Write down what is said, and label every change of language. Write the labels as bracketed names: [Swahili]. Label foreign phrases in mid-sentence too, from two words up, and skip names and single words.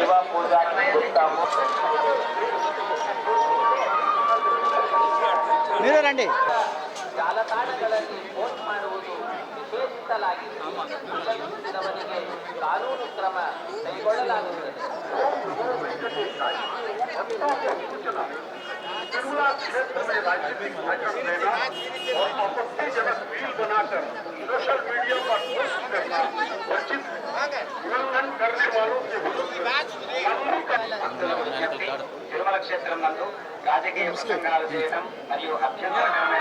[Telugu] మీరే రండి. [Kannada] ಜಾಲತಾಣಗಳಲ್ಲಿ ಪೋಸ್ಟ್ ಮಾಡುವುದು ನಿಷೇಧಿಸಲಾಗಿದೆ. ಉಲ್ಲಂಘಿಸಿದವರಿಗೆ ಕಾನೂನು ಕ್ರಮ ಕೈಗೊಳ್ಳಲಾಗುತ್ತದೆ. [Hindi] तिरुमला क्षेत्र में राजनीतिक भाषण देना और आपत्तिजनक रील बनाकर [English] social media [Hindi] पर पोस्ट करना वर्जित उल्लंघन करने वालों के विरुद्ध [Telugu] తిరుమల క్షేత్రం నందు రాజకీయ ప్రసంగాలు చేయడం మరియు అభ్యంతరకరమైన